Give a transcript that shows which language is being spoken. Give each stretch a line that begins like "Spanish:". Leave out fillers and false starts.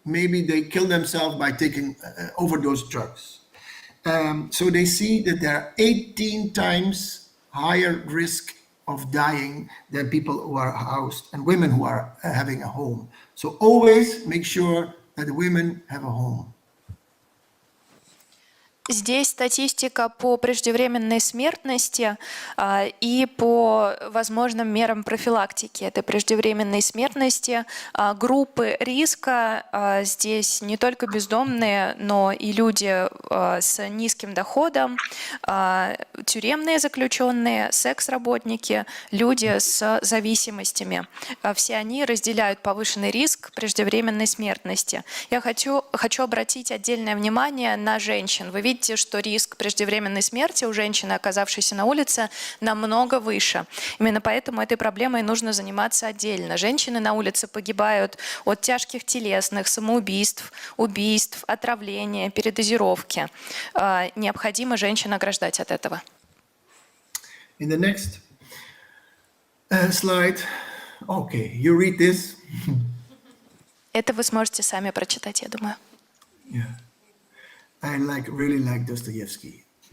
English: Maybe they kill themselves by taking overdose drugs. So they see that there are 18 times higher risk of dying than people who are housed and women who are having a home. So always make sure that the women have a home.
Russian: Здесь статистика по преждевременной смертности и по возможным мерам профилактики этой преждевременной смертности. Группы риска здесь не только бездомные, но и люди с низким доходом, тюремные заключенные, секс-работники, люди с зависимостями. Все они разделяют повышенный риск преждевременной смертности. Я хочу обратить отдельное внимание на женщин. Вы видите, что риск преждевременной смерти у женщины, оказавшейся на улице, намного выше. Именно поэтому этой проблемой нужно заниматься отдельно. Женщины на улице погибают от тяжких телесных, самоубийств, убийств, отравления, передозировки. Необходимо женщин ограждать от этого.
English: In the next slide, okay, you read this.
Russian: Это вы сможете сами прочитать, я думаю.
English: Yeah. I really like Dostoevsky.